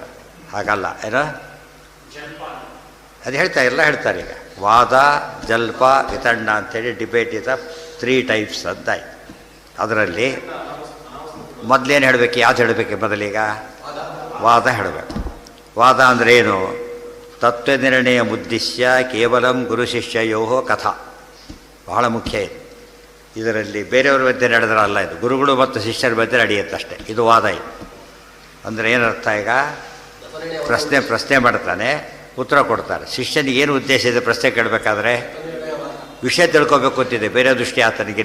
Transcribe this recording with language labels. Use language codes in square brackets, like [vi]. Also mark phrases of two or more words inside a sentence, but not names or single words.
[kn] ಹಾಗಲ್ಲ, ಏನೋ ಅದು ಹೇಳ್ತಾರೆ, ಎಲ್ಲ ಹೇಳ್ತಾರೆ. ಈಗ ವಾದ ಜಲ್ಪ ವಿತಂಡ ಅಂಥೇಳಿ [en] debate is 3 types [kn] ಅಂತ ಆಯ್ತು. ಅದರಲ್ಲಿ ಮೊದಲೇನು ಹೇಳಬೇಕು, ಯಾವ್ದು ಹೇಳಬೇಕು ಮೊದಲೀಗ ವಾದ ಹೇಳಬೇಕು. ವಾದ ಅಂದರೆ ಏನು, [sa] ತತ್ವನಿರ್ಣಯ ಮುದ್ದಿಶ್ಯ ಕೇವಲಂ ಗುರು ಶಿಷ್ಯಯೋ ಕಥಾ. [kn] ಬಹಳ ಮುಖ್ಯ ಇದು. ಇದರಲ್ಲಿ ಬೇರೆಯವ್ರ ಮಧ್ಯೆ ನಡೆದ್ರಲ್ಲ, ಇದು ಗುರುಗಳು ಮತ್ತು ಶಿಷ್ಯರ ಮಧ್ಯೆ ನಡೆಯುತ್ತಷ್ಟೇ. ಇದು ವಾದ. ಇದು ಅಂದರೆ ಏನರ್ಥ, ಈಗ ಪ್ರಶ್ನೆ ಮಾಡ್ತಾನೆ, ಉತ್ತರ ಕೊಡ್ತಾರೆ. ಶಿಷ್ಯನಿಗೆ ಏನು ಉದ್ದೇಶ ಇದೆ ಪ್ರಶ್ನೆ ಕೇಳಬೇಕಾದ್ರೆ, ವಿಷಯ ತಿಳ್ಕೊಬೇಕು ಅಂತಿದೆ, ಬೇರೆ ದೃಷ್ಟಿ ಆತನಿಗಿಲ್ಲ.